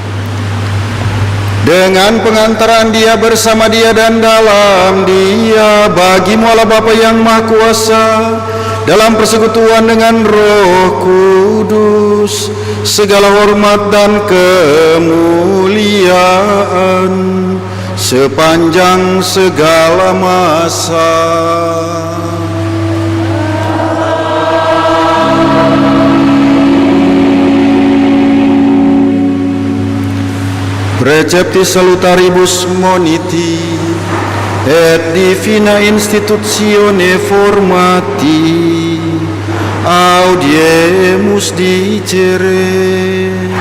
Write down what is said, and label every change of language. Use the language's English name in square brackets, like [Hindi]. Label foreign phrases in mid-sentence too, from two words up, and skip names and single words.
[Indonesian] Dengan pengantaran Dia, bersama Dia dan dalam Dia, bagi-Mu Allah Bapa yang Maha Kuasa, dalam persekutuan dengan Roh Kudus, segala hormat dan kemuliaan sepanjang segala masa. [Latin] Preceptis salutaribus moniti et divina institutione formati audiemus dicere.